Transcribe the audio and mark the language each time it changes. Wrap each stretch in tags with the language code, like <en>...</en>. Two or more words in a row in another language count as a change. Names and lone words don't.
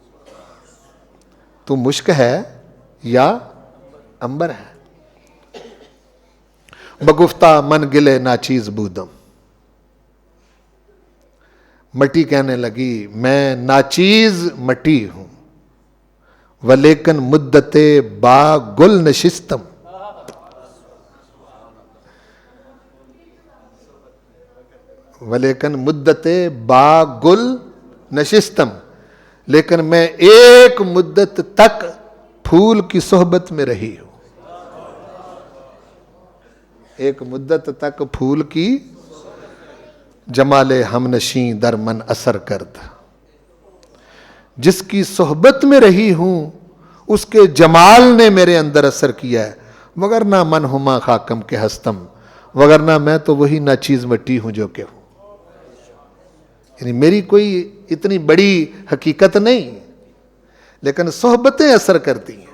<ur>تو مشک ہے یا عنبر ہے؟</ur> <fa>بگفتہ من گلے ناچیز بودم،</fa> <ur>مٹی کہنے لگی میں ناچیز مٹی ہوں،</ur> <fa>ولیکن مدت با گل نشستم. ولیکن مدت با گل نشستم،</fa> <ur>لیکن میں ایک مدت تک پھول کی صحبت میں رہی ہوں. ایک مدت تک پھول کی</ur> <fa>جمال ہم نشیں در من اثر کرد.</fa> <ur>جس کی صحبت میں رہی ہوں اس کے جمال نے میرے اندر اثر کیا ہے.</ur> <fa>وگرنہ من ہما خاکم کے ہستم،</fa> <ur>وگرنہ میں تو وہی ناچیز مٹی ہوں جو کہ ہوں. یعنی میری کوئی اتنی بڑی حقیقت نہیں، لیکن صحبتیں اثر کرتی ہیں.</ur>